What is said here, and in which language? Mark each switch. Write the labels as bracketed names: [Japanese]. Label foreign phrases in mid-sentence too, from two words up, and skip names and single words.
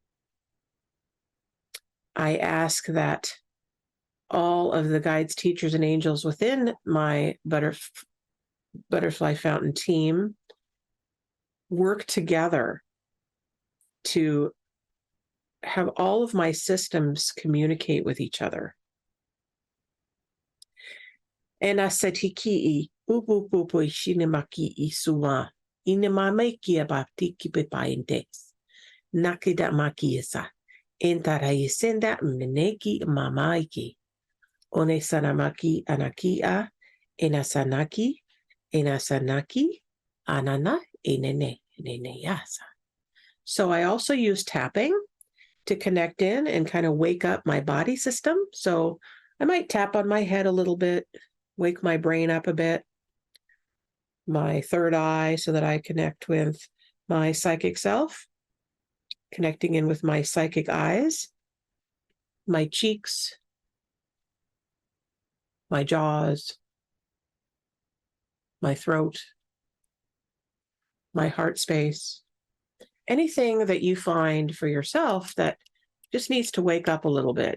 [English] I ask that all of the guides, teachers, and angels within my butterfly fountain team work together to have all of my systems communicate with each other. And I said, Hiki, upupupu shinimaki isuma, inamamaki abaptiki pipaintes, nakida makiesa, entarayisenda mneki mamaiki, one sanamaki anakia, enasanaki, anana, enene yasa. So I also use tapping to connect in and kind of wake up my body system. So I might tap on my head a little bit, wake my brain up a bit, my third eye, so that I connect with my psychic self, connecting in with my psychic eyes, my cheeks, my jaws, my throat, my heart space, anything that you find for yourself that just needs to wake up a little bit.